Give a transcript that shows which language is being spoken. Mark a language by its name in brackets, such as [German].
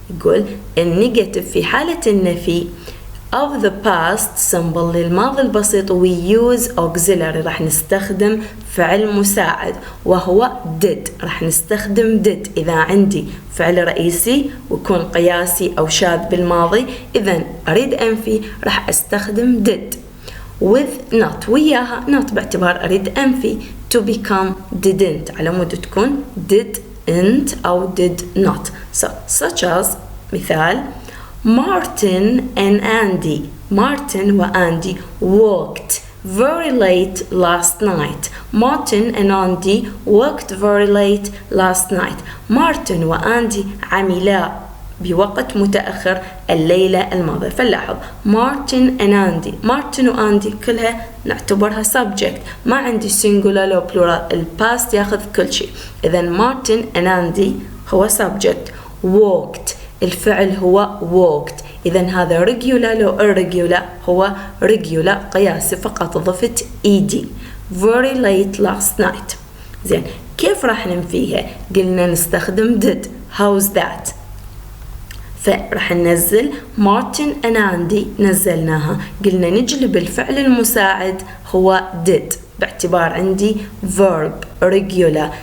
[Arabic] يقول النيجاتيف في حالة النفي of the past simple للماضي البسيط [English] we use auxiliary، [Arabic] راح نستخدم فعل مساعد وهو did. راح نستخدم did إذا عندي فعل رئيسي ويكون قياسي أو شاذ بالماضي. إذا أريد أنفي راح أستخدم did with not، وياها not باعتبار أريد أنفي [English] to become didn't [Arabic] على مود تكون didn't أو did not. [English] So such as مثال Martin and Andy. Martin وأندي worked very late last night. Martin and Andy worked very late last night. [Arabic] Martin وأندي عملا بوقت متأخر الليلة الماضية. فلاحظ Martin and Andy، Martin وأندي كلها نعتبرها subject، ما عندي singular أو plural، الباست ياخذ كل شيء. إذا Martin and Andy هو subject. Walked الفعل هو walked، إذا هذا regular أو irregular هو regular قياسي فقط ضفت ed. [English] very late last night. [Arabic] زين كيف راح ننفيها؟ قلنا نستخدم did. [English] how's that؟ [Arabic] فراح ننزل Martin and Andy نزلناها، قلنا نجلب الفعل المساعد هو did باعتبار عندي verb regular.